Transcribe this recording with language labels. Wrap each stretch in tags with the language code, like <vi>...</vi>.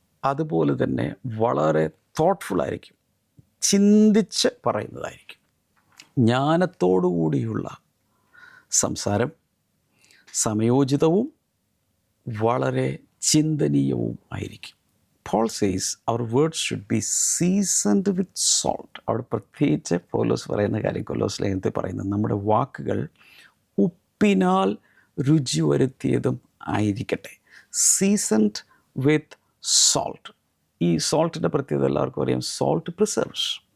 <ml>അതുപോലെ തന്നെ വളരെ തോട്ട്ഫുള്ളായിരിക്കും, ചിന്തിച്ച് പറയുന്നതായിരിക്കും. ജ്ഞാനത്തോടു കൂടിയുള്ള സംസാരം സമയോചിതവും വളരെ ചിന്തനീയവും ആയിരിക്കും.</ml> <en>Paul says our words should be seasoned with salt.</en> <ml>അവിടെ പ്രത്യേകിച്ച് പൗലോസ് പറയുന്ന കാര്യം, കൊലോസ് ലേഖനത്തിൽ പറയുന്നത് നമ്മുടെ വാക്കുകൾ ഉപ്പിനാൽ രുചി വരുത്തിയതും ആയിരിക്കട്ടെ.</ml> <en>Seasoned with salt.</en> <ml>ഈ സോൾട്ടിൻ്റെ പ്രത്യേകത എല്ലാവർക്കും അറിയാം.</ml> <en>Salt preserves.</en>